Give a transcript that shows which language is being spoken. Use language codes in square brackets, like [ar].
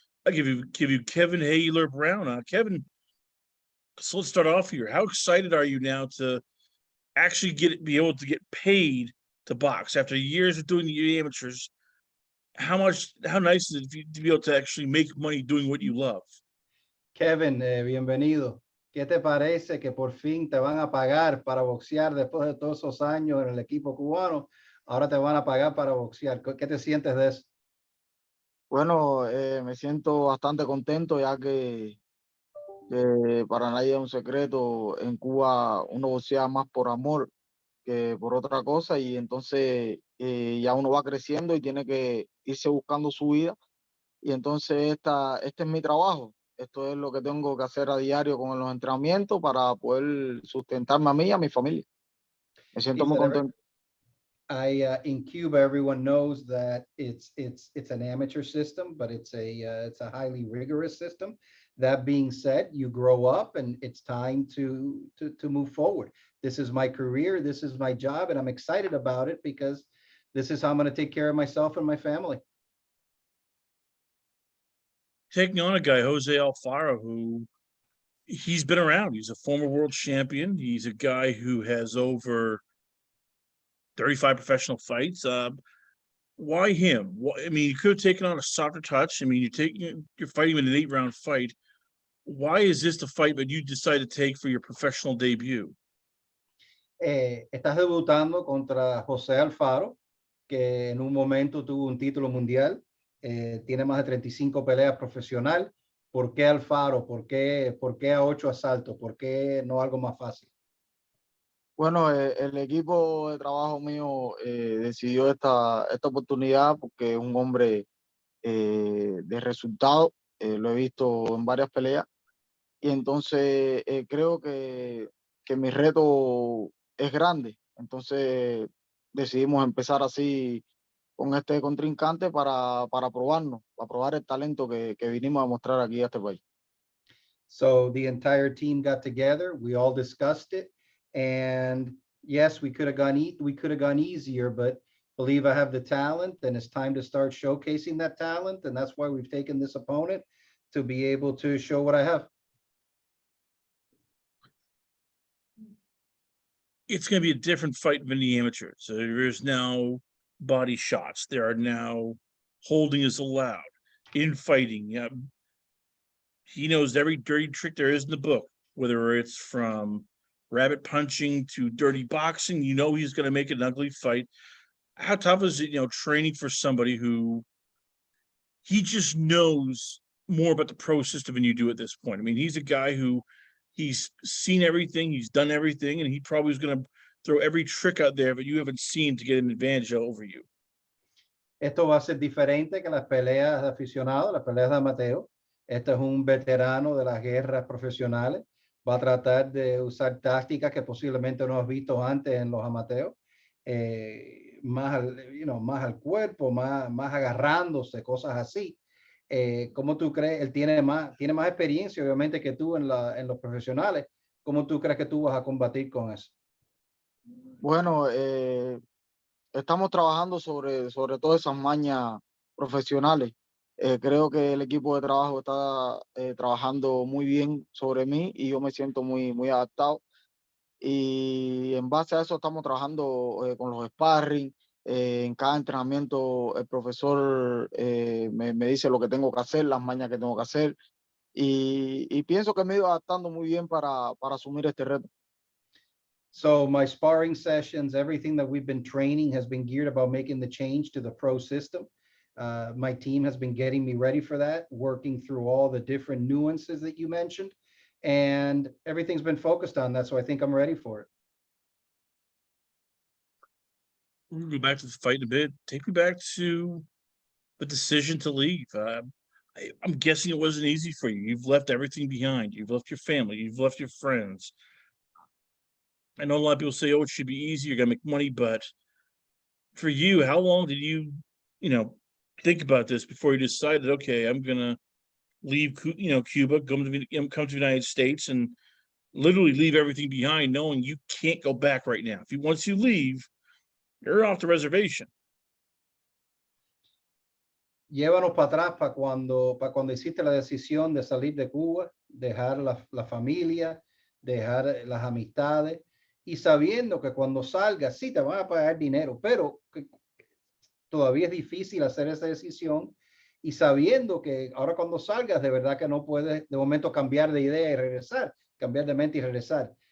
[en] I give you Kevin Hayler Brown. Kevin, so let's start off here. How excited are you now to actually be able to get paid to box after years of doing the amateurs? How nice is it to be able to actually make money doing what you love? [es] Kevin, bienvenido. ¿Qué te parece que por fin te van a pagar para boxear después de todos esos años en el equipo cubano? Ahora te van a pagar para boxear. ¿Qué te sientes de eso? Bueno, me siento bastante contento ya que para nadie es un secreto, en Cuba uno boxea más por amor que por otra cosa y entonces ya uno va creciendo y tiene que irse buscando su vida y entonces este es mi trabajo. Esto es lo que tengo que hacer a diario con los entrenamientos para poder sustentarme a mí y a mi familia. Me siento muy contento. [en] In Cuba, everyone knows that it's an amateur system, but it's a highly rigorous system. That being said, you grow up and it's time to move forward. This is my career, this is my job, and I'm excited about it because this is how I'm going to take care of myself and my family. Taking on a guy, Jose Alfaro, who he's been around. He's a former world champion. He's a guy who has over 35 professional fights. Why him? I mean, you could have taken on a softer touch. I mean, you're fighting in an 8-round fight. Why is this the fight that you decided to take for your professional debut? [es] Estás debutando contra Jose Alfaro, que en un momento tuvo un título mundial. Tiene más de 35 peleas profesional. ¿Por qué Alfaro? ¿Por qué a 8 asaltos? ¿Por qué no algo más fácil? Bueno, el equipo de trabajo mío decidió esta oportunidad porque es un hombre de resultado. Lo he visto en varias peleas y entonces creo que mi reto es grande. Entonces decidimos empezar así con este contrincante para probarnos, para probar el talento que vinimos a mostrar aquí a este país. [en] So the entire team got together, we all discussed it, and yes, we could have gone easier, but believe I have the talent and it's time to start showcasing that talent, and that's why we've taken this opponent to be able to show what I have. It's going to be a different fight than the amateurs. So there is now body shots. There are now holding is allowed in fighting. He knows every dirty trick there is in the book, whether it's from rabbit punching to dirty boxing. You know he's going to make an ugly fight. How tough is it, training for somebody who he just knows more about the pro system than you do at this point? I mean, he's a guy who he's seen everything, he's done everything, and he probably is going to throw every trick out there that you haven't seen to get an advantage over you. [es] Esto va a ser diferente que las peleas de aficionados, las peleas de amateur. Este es un veterano de las guerras profesionales. Va a tratar de usar tácticas que posiblemente no has visto antes en los amateurs. Más al cuerpo, más agarrándose, cosas así. ¿Cómo tú crees? Él tiene más experiencia, obviamente, que tú en los profesionales. ¿Cómo tú crees que tú vas a combatir con eso? Bueno, estamos trabajando sobre todas esas mañas profesionales. Creo que el equipo de trabajo está trabajando muy bien sobre mí y yo me siento muy adaptado. Y en base a eso estamos trabajando con los sparring. En cada entrenamiento el profesor me dice lo que tengo que hacer, las mañas que tengo que hacer. Y pienso que me he ido adaptando muy bien para asumir este reto. [en] So my sparring sessions, everything that we've been training has been geared about making the change to the pro system. My team has been getting me ready for that, working through all the different nuances that you mentioned. and everything's been focused on that. So I think I'm ready for it. We'll go back to the fight in a bit. Take me back to the decision to leave. I'm guessing it wasn't easy for you. You've left everything behind. You've left your family. You've left your friends. I know a lot of people say, "Oh, it should be easy. You're gonna make money," but for you, how long did you think about this before you decided, okay, I'm gonna leave, Cuba, come to the United States, and literally leave everything behind, knowing you can't go back right now. Once you leave, you're off the reservation. [es] Llévanos para atrás para cuando hiciste la decisión de salir de Cuba, dejar la familia, dejar las amistades, y sabiendo que cuando salgas, sí te van a pagar dinero, pero que todavía es difícil hacer esa decisión, y sabiendo que ahora cuando salgas, de verdad que no puedes de momento cambiar de idea y regresar, cambiar de mente y regresar.